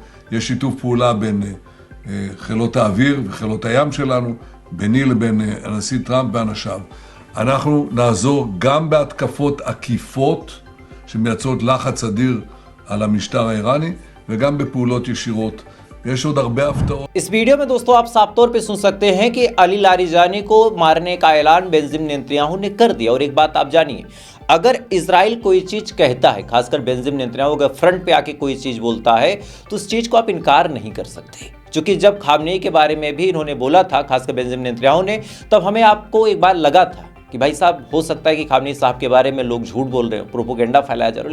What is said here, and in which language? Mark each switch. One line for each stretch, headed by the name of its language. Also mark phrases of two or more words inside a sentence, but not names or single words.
Hebrew: יש שיתוף פעולה בין חילות האוויר וחילות הים שלנו, ביני לבין הנשיא טראמפ ואנשיו. אנחנו נעזור גם בהתקפות עקיפות שמייצרות לחץ אדיר על המשטר האיראני וגם בפעולות ישירות. יש עוד הרבה הפתעות.
Hindi: इस वीडियो में दोस्तों आप साफ तौर पे सुन सकते हैं कि अली लारिजानी को मारने का ऐलान बेंजामिन नेतन्याहू ने कर दिया। और एक बात आप जानिए, अगर इजराइल कोई चीज कहता है, खासकर बेंजामिन नेतन्याहू अगर फ्रंट पे आके कोई चीज बोलता है तो उस चीज को आप इनकार नहीं कर सकते। क्योंकि जब खामनेई के बारे में भी इन्होंने बोला था, खासकर बेंजामिन नेतन्याहू ने, तब हमें आपको एक बार लगा था कि भाई साहब हो सकता है कि खामनेई साहब के बारे में लोग झूठ बोल रहे हो, प्रोपोगेंडा फैलाया जा रहा है।